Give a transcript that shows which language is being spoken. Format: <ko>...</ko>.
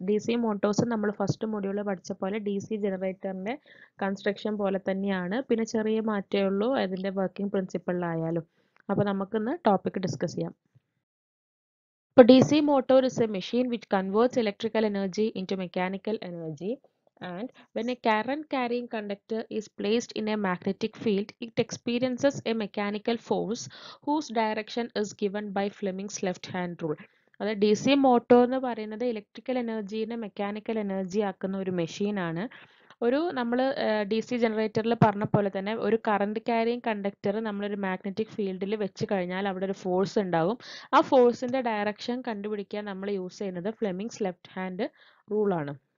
<ml>D C Motors നമ്മൾ first മൊഡ്യൂളിൽ പഠിച്ച പോലെ ഡി സി ജനറേറ്ററിൻ്റെ കൺസ്ട്രക്ഷൻ പോലെ തന്നെയാണ്. പിന്നെ ചെറിയ മാറ്റമേ ഉള്ളൂ അതിൻ്റെ വർക്കിംഗ് പ്രിൻസിപ്പിളിലായാലും. അപ്പോൾ നമുക്കിന്ന് ടോപ്പിക് ഡിസ്കസ് ചെയ്യാം.</ml> <en>ഇപ്പോൾ D C motor is a machine which converts electrical energy into mechanical energy. And when a current carrying conductor is placed in a magnetic field, it experiences a mechanical force whose direction is given by Fleming's left hand rule.</en> <ml>അതായത് D C motor എന്ന് പറയുന്നത് electrical എനർജീനെ mechanical energy ആക്കുന്ന ഒരു മെഷീനാണ്. ഒരു നമ്മൾ D C ജനറേറ്ററിൽ പറഞ്ഞ പോലെ തന്നെ ഒരു കറണ്ട് ക്യാരിങ് കണ്ടക്ടർ നമ്മളൊരു മാഗ്നറ്റിക് ഫീൽഡിൽ വെച്ച് കഴിഞ്ഞാൽ അവിടെ ഒരു ഫോഴ്സ് ഉണ്ടാകും. ആ ഫോഴ്സിന്റെ ഡയറക്ഷൻ കണ്ടുപിടിക്കാൻ നമ്മൾ യൂസ് ചെയ്യുന്നത് ഫ്ലെമിങ്സ് ലെഫ്റ്റ് ഹാൻഡ് റൂളാണ്.</ml>